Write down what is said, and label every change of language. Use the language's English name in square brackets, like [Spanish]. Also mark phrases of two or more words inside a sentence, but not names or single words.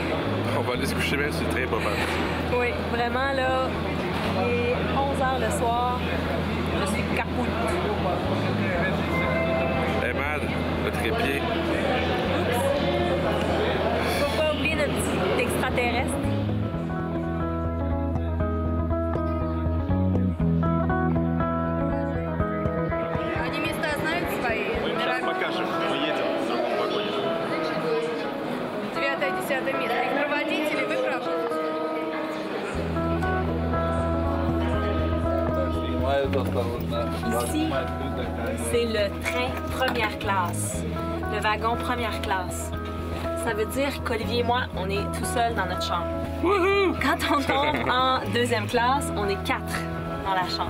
[French] On va aller se coucher même sur le train, pas mal. Oui, vraiment, là, il est 11h le soir. Je suis capoute. Hey, Mad, le trépied. Faut pas oublier notre petit extraterrestre. [Russian] Они места знают свои? Сейчас покажем, мы едем в другом вагоне. 9-10 место. Их проводить или вы проводите? [French] Ici, c'est le train première classe, le wagon première classe. Ça veut dire qu'Olivier et moi, on est tout seuls dans notre chambre. Quand on tombe en deuxième classe, on est 4 dans la chambre.